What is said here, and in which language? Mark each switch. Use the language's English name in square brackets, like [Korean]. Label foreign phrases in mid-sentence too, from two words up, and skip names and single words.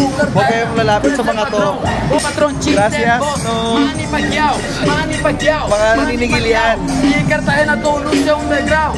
[Filipino] Huwag kayong lalapit sa mga to. [Spanish] Gracias. [Filipino] Manny Pacquiao. Mga naninigil yan. [Spanish] Y Cartagena todo luce underground.